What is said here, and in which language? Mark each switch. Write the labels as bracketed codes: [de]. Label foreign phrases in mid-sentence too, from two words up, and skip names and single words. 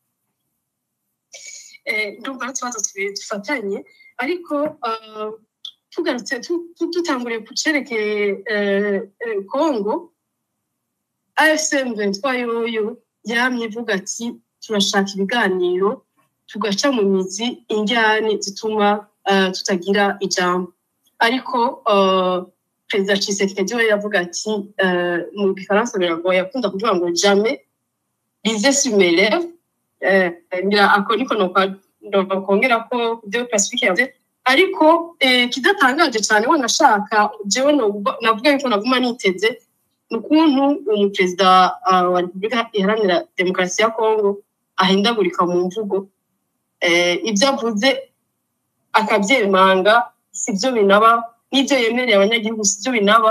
[rn] Ndumva tubazo tufatanye, ariko tugarutse tutanguriye ku cerekeye Kongo, AFCM 23 yoyo yamye ivuga ati turashaka ibiganiro tugaca mu mizi injyane zituma tutagira ijambo, ariko Perezida Tshisekedi we yavuga ati mu Gifaransa biragoye, akunda kuvuga ngo [fr] jamais lisez sur mes lèvres. [rn] Ngira ako niko nokongera ko de Pacifique yavuze, ariko kidatangaje cyane wanashaka jewe navuga yuko naguma niteze n'ukuntu umuperezida wa Repubulika Iharanira Demokarasi ya Kongo ahindagurika mu mvugo, ibyo avuze akabyemanga sibyo binaba, n'ibyo yemereye abanyagihugu sibyo binaba.